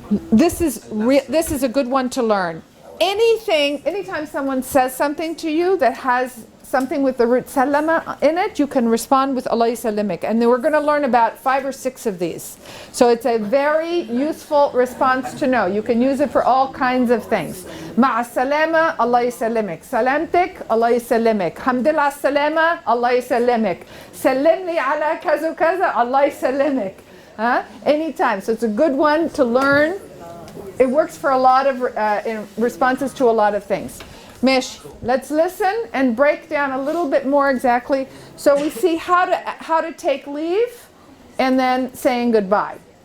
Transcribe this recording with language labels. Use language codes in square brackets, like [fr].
[en] This is a good one to learn. Anytime someone says something to you that has something with the root salama in it, you can respond with [ar] Allah yusalimek. [en] And then we're going to learn about 5 or 6 of these. So it's a very useful response to know. You can use it for all kinds of things. [ar] مع السلامة Allah يسلمك. سلامتك Allah يسلمك. حمد لله السلامة Allah يسلمك. سلم لي على كذا كذا Allah يسلمك. [en] Huh? Anytime. So it's a good one to learn. It works for a lot of in responses to a lot of things. Mish, let's listen and break down a little bit more exactly so we see how to take leave and then saying goodbye.